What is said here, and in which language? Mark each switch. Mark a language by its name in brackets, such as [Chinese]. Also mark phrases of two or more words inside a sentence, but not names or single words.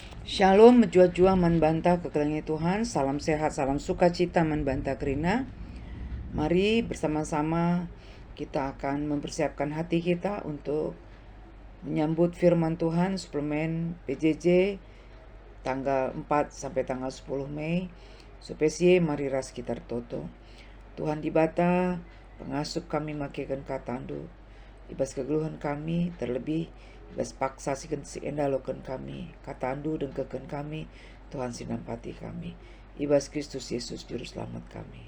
[Batak Karo] Shalom, menjua-jua manbanta kekelengi Tuhan. [Indonesian] Salam sehat, salam sukacita [Batak Karo] manbanta kerina. [Indonesian] Mari bersama-sama kita akan mempersiapkan hati kita untuk menyambut firman Tuhan suplemen PJJ tanggal 4 sampai tanggal 10 Mei. [Batak Karo] Supaya mari ras kita toto. Tuhan dibata, pengasup kami makikan katandu. Ibas kegeluhan kami terlebih ibas paksa si endalokan kami katandu dan keken kami Tuhan sinampati kami ibas Kristus Yesus [Indonesian] juru selamat kami.